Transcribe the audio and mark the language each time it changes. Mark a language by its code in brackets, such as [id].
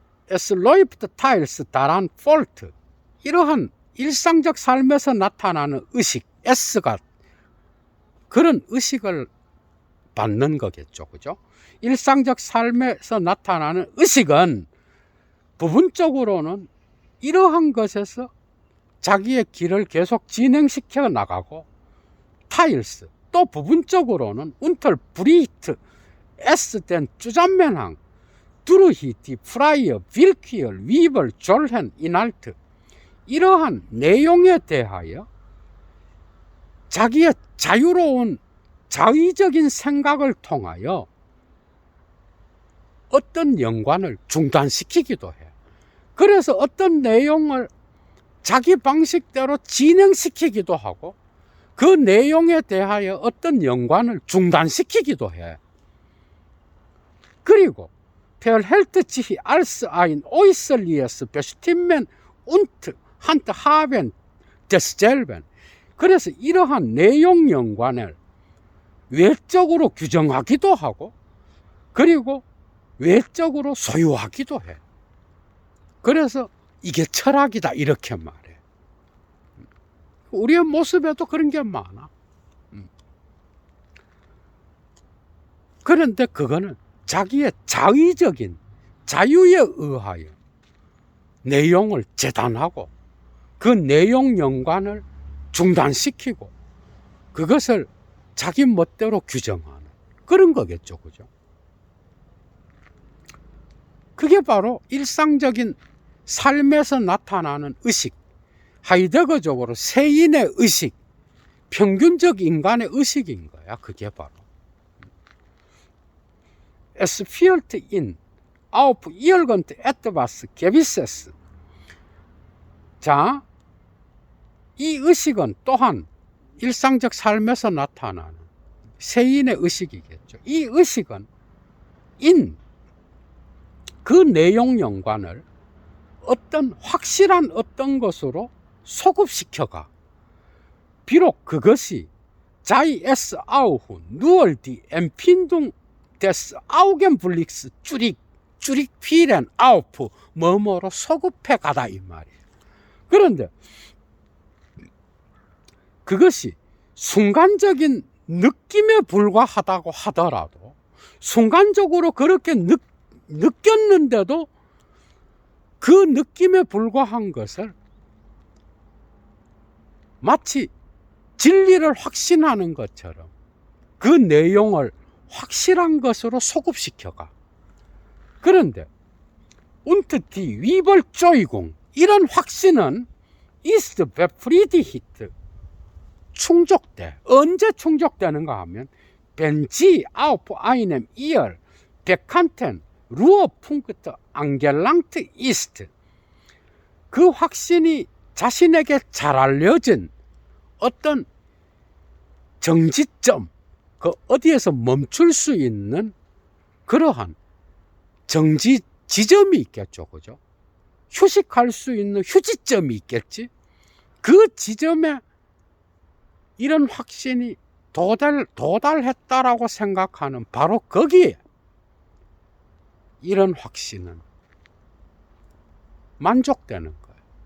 [de] Es läuft teils daran fort. [ko] 이러한 일상적 삶에서 나타나는 의식, S가 그런 의식을 받는 거겠죠. 그죠? 일상적 삶에서 나타나는 의식은 부분적으로는 이러한 것에서 자기의 길을 계속 진행시켜 나가고, [de] 타일스, [ko] 또 부분적으로는 [de] 운털 브리히트, 에스덴 쭈잔멘항, 두르히티, 프라이어, 빌퀴얼, 위벌, 졸헨, 이날트, [ko] 이러한 내용에 대하여 자기의 자유로운 자의적인 생각을 통하여 어떤 연관을 중단시키기도 해. 그래서 어떤 내용을 자기 방식대로 진행시키기도 하고, 그 내용에 대하여 어떤 연관을 중단시키기도 해. 그리고 [de] verhält sich als ein äußerliches Bestimmen und handhaben desselben. [ko] 그래서 이러한 내용 연관을 외적으로 규정하기도 하고, 그리고 외적으로 소유하기도 해. 그래서 이게 철학이다 이렇게 말해. 우리의 모습에도 그런 게 많아. 그런데 그거는 자기의 자의적인 자유에 의하여 내용을 재단하고 그 내용 연관을 중단시키고 그것을 자기 멋대로 규정하는 그런 거겠죠. 그죠? 그게 바로 일상적인 삶에서 나타나는 의식, 하이데거적으로 세인의 의식, 평균적 인간의 의식인 거야. 그게 바로 [de] Es führt ihn auf irgendetwas Gewisses. [ko] 자, 이 의식은 또한 일상적 삶에서 나타나는 세인의 의식이겠죠. 이 의식은 그 내용 연관을 어떤 확실한 어떤 것으로 소급시켜가. 비록 그것이 [de] sei es auch nur die Empfindung des Augenblicks vielen auf [ko] 뭐뭐로 소급해 가다 이 말이에요. 그런데 그것이 순간적인 느낌에 불과하다고 하더라도, 순간적으로 그렇게 느꼈는데도 그 느낌에 불과한 것을 마치 진리를 확신하는 것처럼 그 내용을 확실한 것으로 소급시켜가. 그런데 [de] und die Überzeugung, [ko] 이런 확신은 [de] ist befriedigt, [ko] 충족돼. 언제 충족되는가 하면 [de] wenn sie auf einem ihr bekannten Ruhepunkt angelangt ist. [ko] 그 확신이 자신에게 잘 알려진 어떤 정지점, 그 어디에서 멈출 수 있는 그러한 정지 지점이 있겠죠. 그죠? 휴식할 수 있는 휴지점이 있겠지. 그 지점에 이런 확신이 도달했다라고 생각하는 바로 거기에 이런 확신은 만족되는 거예요.